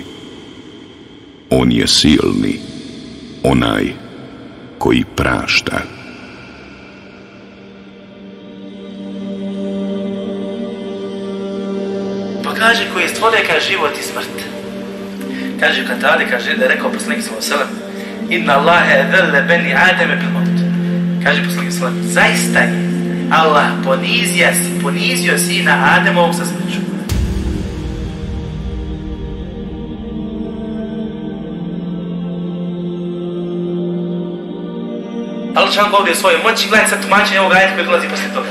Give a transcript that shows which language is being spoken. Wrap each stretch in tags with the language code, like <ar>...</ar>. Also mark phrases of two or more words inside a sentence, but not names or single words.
<bs>On je silni, onaj koji prašta. Pa kaže, koji je stvorio, kaže, život i smrt. Kaže Katade, kaže, da je rekao poslanik</bs> <ar>صلى الله عليه وسلم: "إن الله أذل بني آدم بالموت."</ar> <bs>Kaže poslanik</bs> <ar>صلى الله عليه وسلم,</ar> <bs>zaista je Allah ponizio sina Ademovog sa smrću. Allah će vam govori o svojoj moći, gledajte sad tumačenje ovog ajeta koji dolazi poslije toga.</bs>